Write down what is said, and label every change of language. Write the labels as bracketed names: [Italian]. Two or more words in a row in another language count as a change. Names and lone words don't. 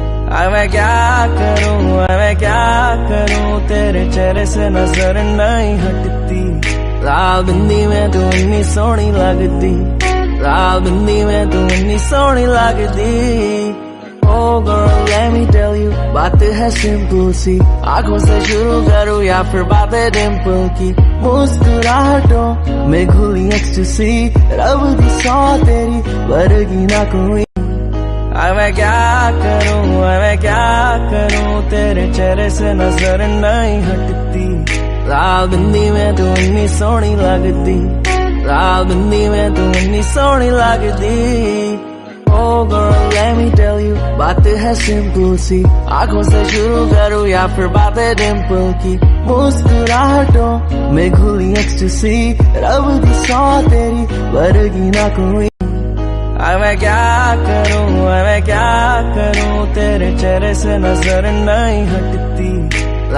[Hindi] मैं क्या करूं तेरे चेहरे से नजर नहीं हटती। लाल बिंदी में तू इतनी [Punjabi] ਸੋਹਣੀ ਲੱਗਦੀ, [Hindi] लाल बिंदी में तू इतनी [Punjabi] ਸੋਹਣੀ ਲੱਗਦੀ। [English] Oh girl, let me tell you, [Hindi] बात है सिंपल सी। आंखों से शुरू करूं या फिर बातें डिंपल की। मुस्कुराहटों में घुली एक्सटेसी, [Punjabi] ਰੱਬ ਦੀ ਸੌਂ ਤੇਰੀ ਵਰਗੀ ਨਾ ਕੋਈ। [Hindi] मैं क्या करूं तेरे चेहरे से नजर नहीं हटती। लाल बिंदी में तू इतनी [Punjabi] ਸੋਹਣੀ ਲੱਗਦੀ, [Hindi] लाल बिंदी में तू इतनी [Punjabi] ਸੋਹਣੀ ਲੱਗਦੀ। [English] Oh girl, let me tell you, [Hindi] बात है सिंपल सी। आंखों से शुरू करूं या फिर बातें डिंपल की। मुस्कुराहटों में घुली एक्सटेसी, [Punjabi] ਰੱਬ ਦੀ ਸੌਂ ਤੇਰੀ ਵਰਗੀ ਨਾ ਕੋਈ। [Hindi] मैं क्या करूं तेरे चेहरे से नजर नहीं हटती।